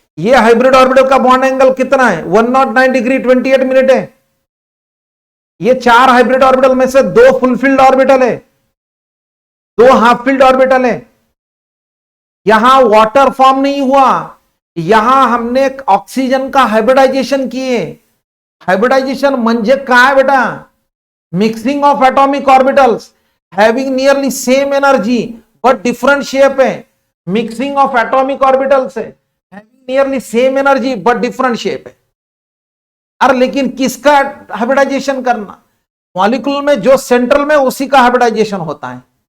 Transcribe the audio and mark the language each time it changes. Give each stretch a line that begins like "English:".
Hindi: ये hybrid orbital का bond angle कितना है? 109 डिग्री 28 मिनट है। ये चार हाइब्रिड ऑर्बिटल में से दो फुलफिल्ड ऑर्बिटल है, दो हाफ फील्ड ऑर्बिटल है। यहां वाटर फॉर्म नहीं हुआ, यहां हमने ऑक्सीजन का हाइब्रिडाइजेशन किए।
Marathi: हाइब्रिडाइजेशन म्हणजे काय बेटा?
English: Mixing of atomic orbitals having nearly same energy but different shape है। Mixing of atomic orbitals है having nearly same energy but different shape है।
Hindi: अरे लेकिन किसका हाइब्रिडाइजेशन करना? मॉलिक्यूल में जो सेंट्रल में उसी का हाइब्रिडाइजेशन होता है।